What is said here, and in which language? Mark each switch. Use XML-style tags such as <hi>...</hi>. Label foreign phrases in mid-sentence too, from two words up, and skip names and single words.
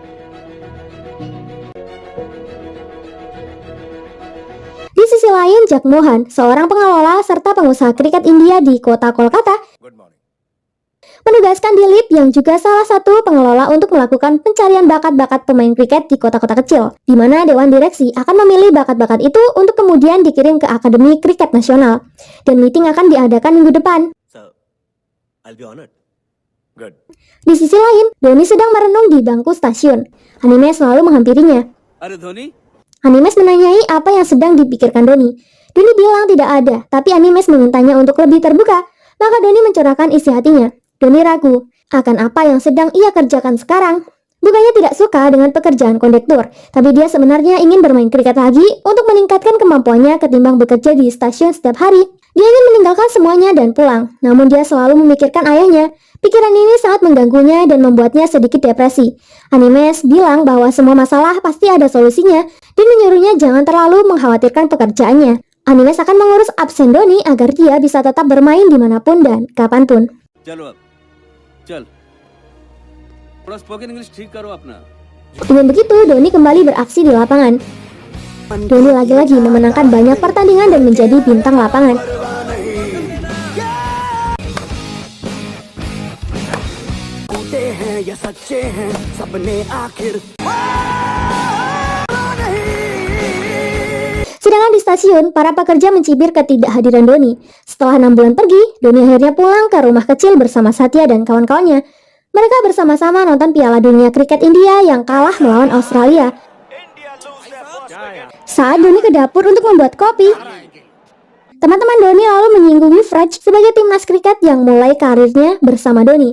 <id>Di sisi lain, Jack Mohan, seorang pengelola serta pengusaha kriket India di kota Kolkata, menugaskan Dilip yang juga salah satu pengelola untuk melakukan pencarian bakat-bakat pemain kriket di kota-kota kecil, di mana Dewan Direksi akan memilih bakat-bakat itu untuk kemudian dikirim ke Akademi Kriket Nasional. Dan meeting akan diadakan minggu depan.</id> <en>So, I'll be honored. Good.</en> <id>Di sisi lain, Dhoni sedang merenung di bangku stasiun. Animesh selalu menghampirinya.</id> <hi>अरे धोनी,</hi> <id>Animesh menanyai apa yang sedang dipikirkan Dhoni. Dhoni bilang tidak ada, tapi Animesh memintanya untuk lebih terbuka. Maka Dhoni mencurahkan isi hatinya. Dhoni ragu akan apa yang sedang ia kerjakan sekarang. Bukannya tidak suka dengan pekerjaan kondektur, tapi dia sebenarnya ingin bermain kriket lagi untuk meningkatkan kemampuannya ketimbang bekerja di stasiun setiap hari. Dia ingin meninggalkan semuanya dan pulang, namun dia selalu memikirkan ayahnya. Pikiran ini sangat mengganggunya dan membuatnya sedikit depresi. Animesh bilang bahwa semua masalah pasti ada solusinya dan menyuruhnya jangan terlalu mengkhawatirkan pekerjaannya. Animesh akan mengurus absen Dhoni agar dia bisa tetap bermain dimanapun dan kapanpun.</id> <hi>चलो अब, चल। थोड़ा</hi> <en>spoken English</en> <hi>ठीक करो अपना।</hi> <id>Dengan begitu, Dhoni kembali beraksi di lapangan. Dhoni lagi-lagi memenangkan banyak pertandingan dan menjadi bintang lapangan.</id> <hi>हैं या सच्चे हैं सपने आखिर</hi> <id>Sedangkan di stasiun, para pekerja mencibir ketidakhadiran Dhoni. Setelah 6 bulan pergi, Dhoni akhirnya pulang ke rumah kecil bersama Satya dan kawan-kawannya. Mereka bersama-sama nonton Piala Dunia Kriket India yang kalah melawan Australia. Saat Dhoni ke dapur untuk membuat kopi, teman-teman Dhoni lalu menyinggung Yuvraj sebagai timnas kriket yang mulai karirnya bersama Dhoni.</id>